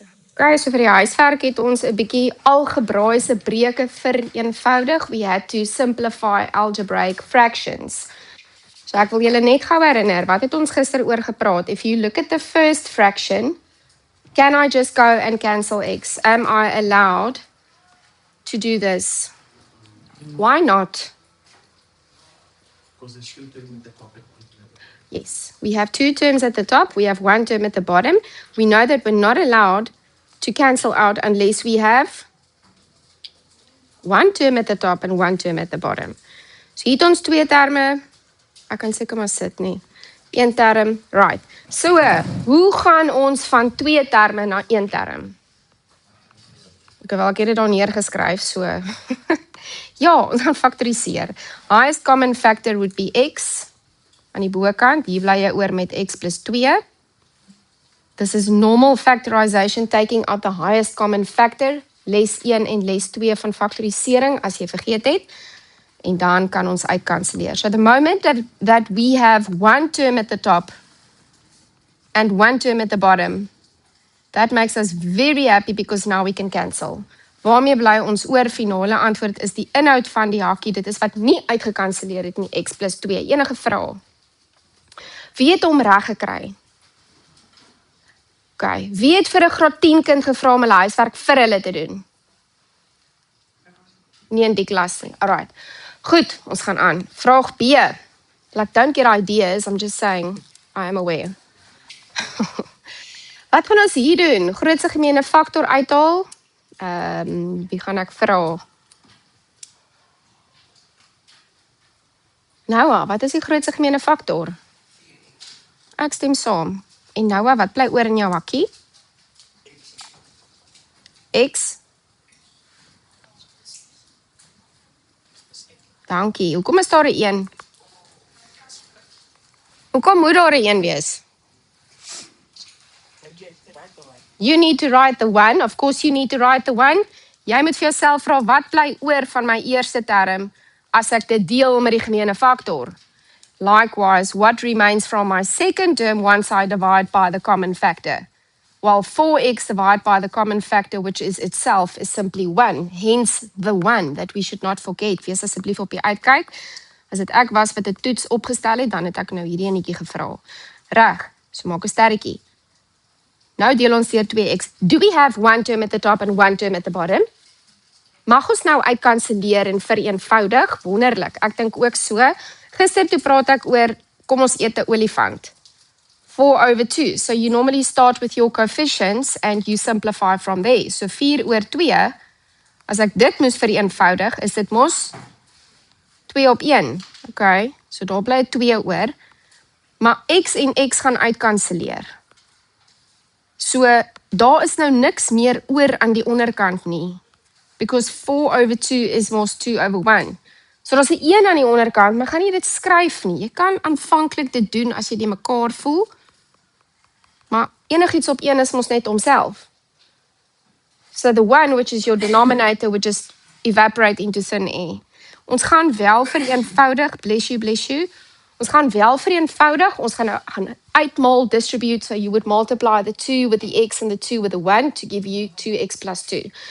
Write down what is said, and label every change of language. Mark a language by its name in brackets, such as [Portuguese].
[Afrikaans] Okay, so vir die huiswerk het ons 'n bietjie algebraïese breuke vereenvoudig. [English] We had to simplify algebraic fractions. [Afrikaans] So ek wil julle net gou herinner, wat het ons gister oor gepraat? [English] If you look at the first fraction, can I just go and cancel x? Am I allowed to do this? Why not? Because there's two terms at the top and one term. Yes, we have two terms at the top, we have one term at the bottom. We know that we're not allowed to cancel out unless we have one term at the top and one term at the bottom. [Afrikaans] So hier het ons twee terme. Ek kan seker maar sit nie. Een term, right. So, hoe gaan ons van twee terme na een term? Ek het dit daar neergeskryf, so. Ja, ons gaan factoriseer. [English] Highest common factor would be x. [Afrikaans] Aan die bokant, hier bly jy oor met x plus 2. [English] This is normal factorization, taking out the highest common factor, [Afrikaans] les 1 en les 2 van factorisering, as jy vergeet het. En dan kan ons uitkanselleer. [English] So the moment that we have one term at the top and one term at the bottom, that makes us very happy because now we can cancel. [Afrikaans] Waarmee bly ons oor? Finale antwoord is die inhoud van die hakkie. Dit is wat nie uitgekanselleer het nie, x plus 2. Enige vrae? Wie het hom reg gekry? Okay. Wie het vir 'n graad 10 kind gevra om hulle huiswerk vir hulle te doen? Nie in die klas nie. Alright. Goed, ons gaan aan. Vraag B. [English] Like, don't get ideas, I'm just saying, I am aware. [Afrikaans] Wat gaan ons hier doen? Grootste gemene faktor uithaal? Wie gaan ek vra? Noah, wat is die grootste gemene faktor? Ek stem saam. En Noah, wat bly oor in jou hakkie? X. Dankie. Hoekom is daar 'n 1? Hoekom moet daar 'n 1 wees? [English] You need to write the 1. Of course you need to write the 1. [Afrikaans] Jy moet vir jouself vra, wat bly oor van my eerste term as ek dit deel met die gemene faktor? [English] Likewise, what remains from my second term once I divide by the common factor? Well, 4x divided by the common factor, which is itself, is simply 1. Hence, the 1 that we should not forget. [Afrikaans] Wees asseblief op die uitkyk. As dit ek was wat 'n toets opgestel het, dan het ek nou hierdie enetjie gevra. Reg, so maak 'n sterretjie. Nou deel ons deur 2x. [English] Do we have one term at the top and one term at the bottom? [Afrikaans] Mag ons nou uitkanselleer en vereenvoudig? Wonderlik, ek dink ook so. Gister toe praat ek oor, kom ons eet 'n olifant. 4/2. [English] So you normally start with your coefficients and you simplify from there. [Afrikaans] So 4/2, as ek dit moes vereenvoudig, is dit mos 2/1. Okay, so daar bly 2 oor. Maar x en x gaan uitkanselleer. So daar is nou niks meer oor aan die onderkant nie. Because 4/2 is mos 2/1. So daar's 'n 1 aan die onderkant, maar gaan nie dit skryf nie. Jy kan aanvanklik dit doen as jy die mekaar voel. Maar enigiets op 1 is mos net homself. [English] So the 1, which is your denominator, would just evaporate into thin air. [Afrikaans] Ons gaan wel vereenvoudig, bless you. Ons gaan wel vereenvoudig, ons gaan uitmaal, [English] distribute, so you would multiply the 2 with the x and the 2 with the 1 to give you 2x plus 2.